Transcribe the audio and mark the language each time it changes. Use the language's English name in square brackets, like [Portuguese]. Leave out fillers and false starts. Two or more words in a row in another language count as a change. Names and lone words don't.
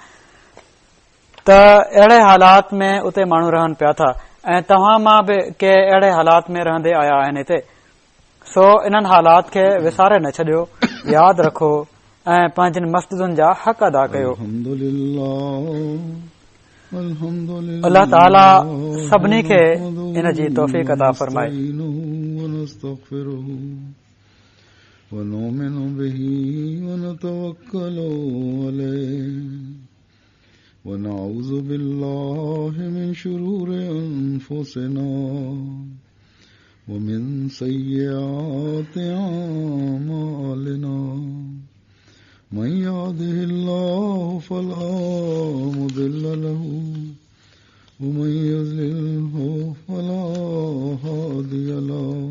[Sindhi] त अहिड़े हालात में उते माण्हू रहनि पिया था ऐं तव्हां मां बि के अहिड़े हालात में रहंदे आया आहिनि हिते। सो इन्हनि हालात खे विसारे न छॾियो, यादि रखो ऐं पंहिंजनि मस्जिदुनि जा हक़ अदा कयो। अल्लाह ताला सभिनी खे इन जी तौफ़ीक़ अता फरमाए। [Arabic] ونؤمن به ونتوكل عليه ونعوذ بالله من شرور أنفسنا ومن سيئات أعمالنا من يهده الله فلا مضل له ومن يضلله فلا هادي له